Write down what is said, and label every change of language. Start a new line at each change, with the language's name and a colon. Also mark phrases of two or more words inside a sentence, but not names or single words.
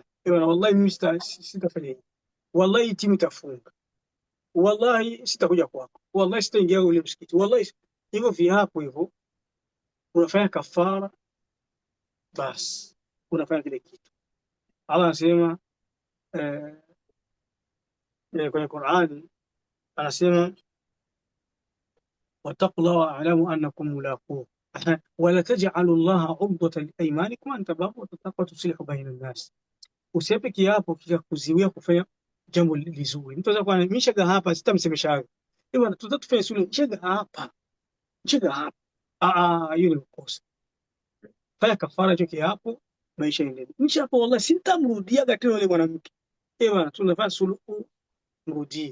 Swahili: Wallahi mimi sitafanya hivi, wallahi timu itafunga, wallahi sitakuja kwako, wallahi sitaingia ule msikiti, wallahi. Hivyo viapo hivyo unafanya kafara, basi unafanya kile kitu. Allah anasema kwenye Qur'ani, anasema
Arabic: واتقوا الله واعلموا أنكم ملاقوه ولا تجعلوا الله عرضة لأيمانكم أن تبروا وتتقوا وتصلحوا بين الناس.
Swahili: Usiape kiapo kikakuziwia kufanya jambo lizuri. Mtu anaweza kuwa mimi shaga hapa, sitamsemesha bwana, tutatufanya suluhu, shaga hapa. Hiyo ni makosa. Fanya kafara hicho kiapo, maisha yaendelee. Nchi hapo, wallahi sitamrudia tena yule mwanamke. Bwana, tunafanya suluhu, mrudie.